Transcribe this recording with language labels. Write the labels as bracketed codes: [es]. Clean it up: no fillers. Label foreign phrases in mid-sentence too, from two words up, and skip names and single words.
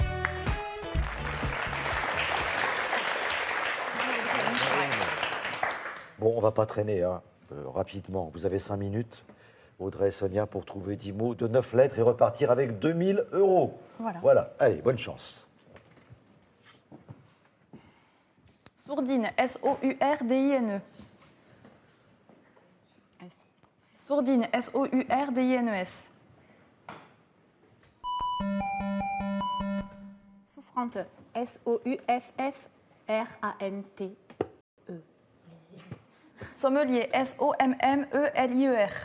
[fr] Bon, on va pas traîner, hein. Rapidement. Vous avez 5 minutes, Audrey et Sonia, pour trouver 10 mots de 9 lettres et repartir avec 2000 €. Voilà. Allez, bonne chance. Sourdine, S-O-U-R-D-I-N-E. Sourdine, S-O-U-R-D-I-N-E-S. Souffrante. S-O-U-F-F-R-A-N-T. Sommelier, S-O-M-M-E-L-I-E-R.